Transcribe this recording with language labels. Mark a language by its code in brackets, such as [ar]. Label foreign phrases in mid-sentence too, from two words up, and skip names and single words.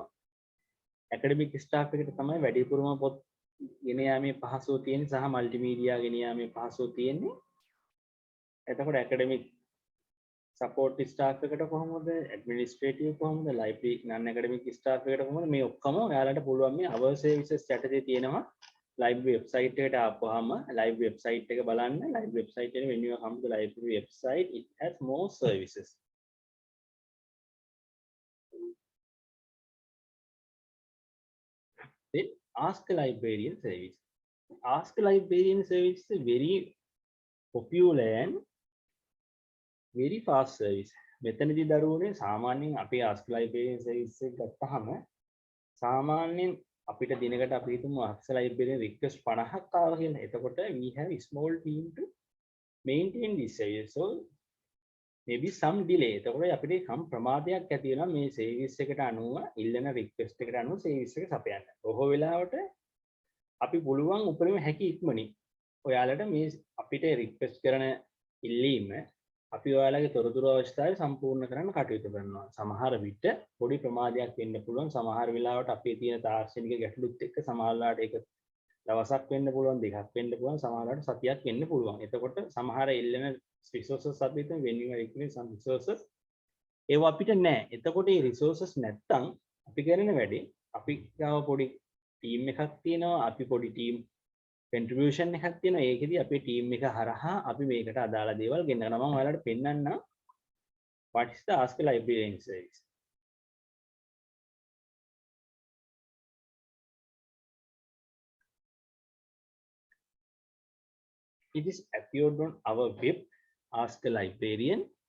[en] academic staff [si] එකට තමයි වැඩිපුරම පොත් ගෙන යාමේ පහසුව තියෙන්නේ සහ මල්ටිමීඩියා ගෙන යාමේ පහසුව තියෙන්නේ. එතකොට [en] academic support staff [si] එකට කොහොමද, ඇඩ්මිනිස්ට්‍රේටිව් කොහොමද, [en] library non academic staff [si] එකට කොහොමද, මේ ඔක්කොම ඔයාලට පුළුවන් මේ [en] our services strategy [si] තියෙනවා [en] library website [si] එකට ආපුවාම [en] library website [si] එක බලන්න. [en] library website එකේ when you come to the library website it has more services. Then ask a librarian service. Ask a librarian service is a very popular and very fast service. [si] මෙතනදී දරුවනේ සාමාන්‍යයෙන් අපි [en] ask librarian service [si] එක ගත්තාම සාමාන්‍යයෙන් අපිට දිනකට අපි හිතමු [en] ask librarian request [si] 50ක් ආවා කියලා. [en] එතකොට we have a small team to maintain this service. So maybe some delay. [si] එතකොට අපිට කම් ප්‍රමාදයක් ඇති වෙනවා මේ service එකට අනුව ඉල්ලන request එකට අනුව service එක සපයන්න. බොහෝ වෙලාවට අපි පුළුවන් උපරිම හැකි ඉක්මනින් ඔයාලට මේ අපිට request කරන ඉල්ලීම අපි ඔයාලගේ තොරතුරු අවශ්‍යතාවය සම්පූර්ණ කරන්න කටයුතු කරනවා. සමහර විට පොඩි ප්‍රමාදයක් වෙන්න පුළුවන්. සමහර වෙලාවට අපේ තියෙන තාක්ෂණික ගැටලුත් එක්ක සමහර වෙලාවට ඒක දවසක් වෙන්න පුළුවන්, දෙකක් වෙන්න පුළුවන්, සමහර වෙලාවට සතියක් වෙන්න පුළුවන්. එතකොට සමහර එල්ලෙන resources අපි හිතමු [en] when you are requiring some resources [si] ඒවා අපිට නැහැ. එතකොට මේ resources නැත්තම් අපි කරන වැඩේ අපි ගාව පොඩි ටීම් එකක් තියෙනවා. අපි පොඩි [en] team contribution [si] එකක් තියෙනවා. ඒකෙදි අපේ ටීම් එක හරහා අපි මේකට අදාළ දේවල් ගෙන්නනවා. මම ඔයාලට පෙන්නන්නම් [en] what is the ask a librarian service. It is appeared on our web, ask a librarian.